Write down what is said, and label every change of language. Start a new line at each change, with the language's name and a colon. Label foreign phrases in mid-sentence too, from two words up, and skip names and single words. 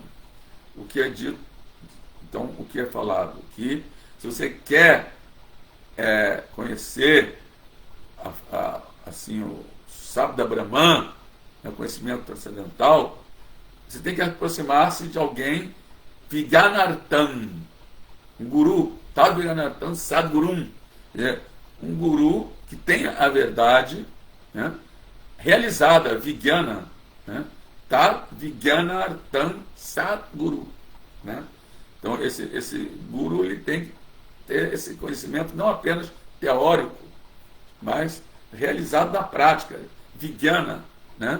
Portuguese: O que é dito, então, o que é falado? Que se você quer conhecer assim, o
Sanskrit: शब्द ब्रह्मन्,
Portuguese: o conhecimento transcendental, você tem que aproximar-se de alguém Viganartan, um guru, tal
Sanskrit: विज्ञानार्थं सद्गुरुम्,
Portuguese: um guru que tem a verdade, né, realizada, Vijnana, né,
Sanskrit: तद् विज्ञानार्थं सद्गुरु,
Portuguese: né? Então esse guru ele tem que ter esse conhecimento não apenas teórico, mas realizado na prática, Vijnana, né?